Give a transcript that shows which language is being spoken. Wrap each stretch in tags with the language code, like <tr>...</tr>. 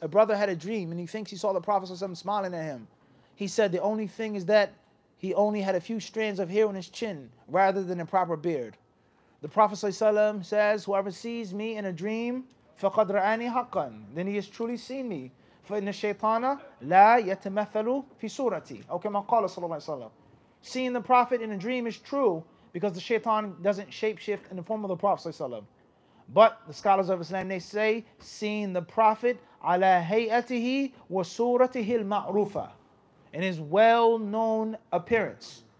<en>A brother had a dream and he thinks he saw the Prophet ﷺ smiling at him. He said the only thing is that he only had a few strands of hair on his chin rather than a proper beard. The Prophet ﷺ says, whoever sees me in a dream,</en> <ar>فَقَدْ رَآنِي حَقًّا,</ar> <en>then he has truly seen me.</en> <ar>فَإِنَّ الشَّيْطَانَ لَا يَتَمَثَّلُ فِي صُورَتِي أو كما قال صلى الله عليه وسلم.</ar> <en>Seeing the Prophet in a dream is true because the shaitan doesn't shapeshift in the form of the Prophet ﷺ. But the scholars of Islam, they say, seeing the Prophet</en> <ar>على هيئته وصورته المعروفة,</ar> <en>in his well-known appearance.</en>